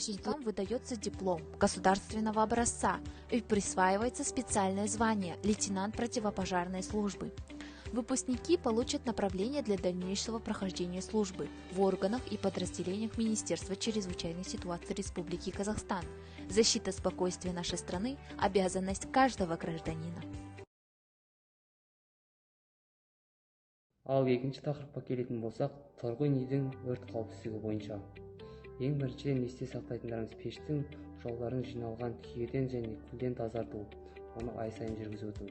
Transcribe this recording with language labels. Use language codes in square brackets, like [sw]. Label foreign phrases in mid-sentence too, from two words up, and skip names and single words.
[ru] выпускникам выдается диплом государственного образца и присваивается специальное звание лейтенант противопожарной службы. Выпускники получат направление для дальнейшего прохождения службы в органах и подразделениях Министерства чрезвычайной ситуации Республики Казахстан. Защита спокойствия нашей страны – обязанность каждого гражданина. [kk] Ал екінші тақырыпқа келетін болсақ, тұрғын үйдің өрт қауіпсіздігі бойынша. Ең біріншіден есте сақтайтындарымыз пештің жолдарын жиналған күйеден және күлден тазарту, оны ай сайын жүргізіп өту.